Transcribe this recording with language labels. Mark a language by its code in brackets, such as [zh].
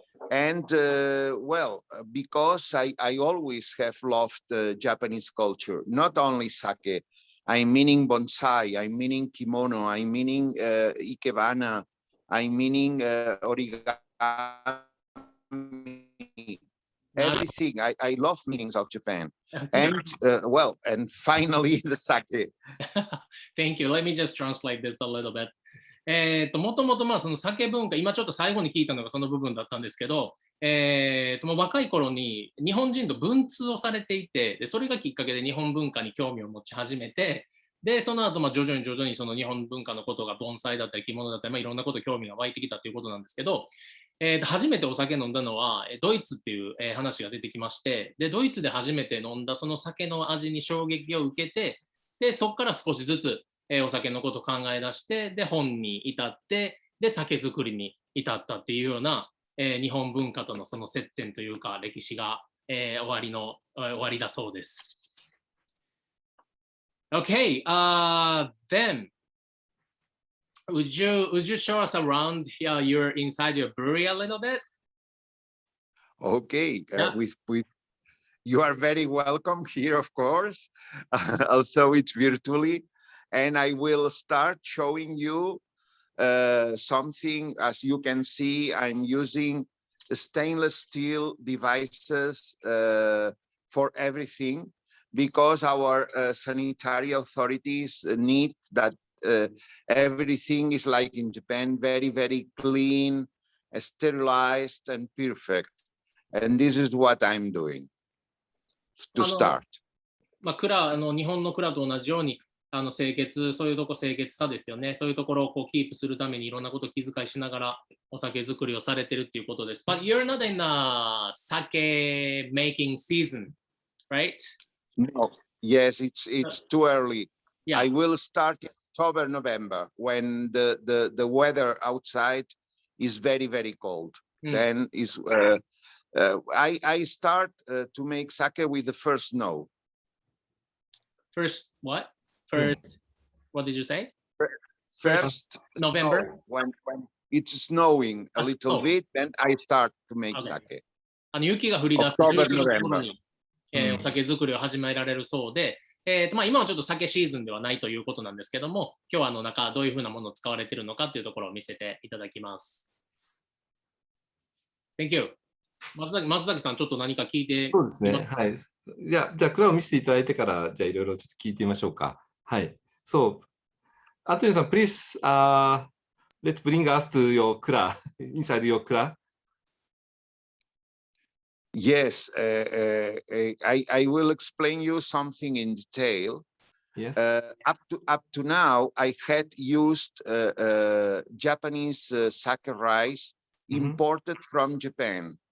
[en] And because I always have loved Japanese culture, not only sake, I'm meaning bonsai, I'm meaning kimono, I'm meaning ikebana, I'm meaning origami, everything. I love meanings of Japan. And and finally the sake. Thank you. Let me just translate this a little bit. [ja] もともとその酒文化、今ちょっと最後に聞いたのがその部分だったんですけど、もう若い頃に日本人と文通をされていて、でそれがきっかけで日本文化に興味を持ち始めて、でその後徐々にその日本文化のことが盆栽だったり着物だったり、いろんなこと興味が湧いてきたということなんですけど、初めてお酒飲んだのはドイツっていう話が出てきまして、でドイツで初めて飲んだその酒の味に衝撃を受けて、でそこから少しずつお酒のことを考え出して、で本に至って、で酒造りに至ったっていうような、日本文化とのその接点というか歴史が、終わりだそうです。 [en] Okay, then would you show us around your inside your brewery a little bit? Okay, with you are very welcome here, of course. Also, it's virtually. And I will start showing you something. As you can see, I'm using stainless steel devices for everything, because our sanitary authorities need that everything is like in Japan, very, very clean, sterilized, and perfect. And this is what I'm doing to start. [ja] 日本の蔵と同じように清潔、そういうとこ清潔さですよね。そういうところをこうキープするためにいろんなことを気遣いしながらお酒作りをされてるっていうことです。 [en] But you're not in the sake making season, right? No. Yes, it's too early. Yeah. I will start in October, November, when the weather outside is very, very cold. Then is I start to make sake with the first snow. First what? First, what did you say? First November. When it's snowing a little bit, then I start to make sake. [ja] 雪が降り出す11月頃に、お酒作りを始められるそうで、今はちょっと酒シーズンではないということなんですけども、今日はどういうふうなものを使われているのかというところを見せていただきます。 [en] Thank you. [ja] 松崎さん、ちょっと何か聞いて。そうですね。はい。じゃあ、蔵を見せていただいてから、じゃあ、いろいろちょっと聞いてみましょうか。はい。 [en] So, Antonioさん、please, let's bring us to your kura, inside your kura. Yes, I will explain you something in detail. Yes. Up to now, I had used Japanese sake rice imported from Japan.